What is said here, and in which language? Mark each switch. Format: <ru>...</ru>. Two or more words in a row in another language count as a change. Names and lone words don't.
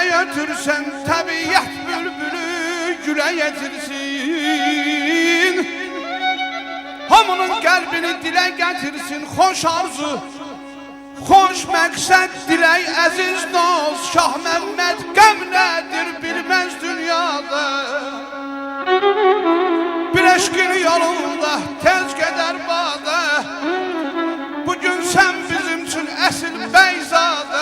<tr>götürsün, tabiat bülbülü güle getirsin. Hamının kalbini dile getirsin,</tr> <az>hoş arzu, hoş məqsəd dilək əziz dost. Şah Məmməd qəm nədir bilməz dünyada. Bir eşkin yolunda tez gedər badə. Bugün sən bizim üçün əsil bəyzadə.</az>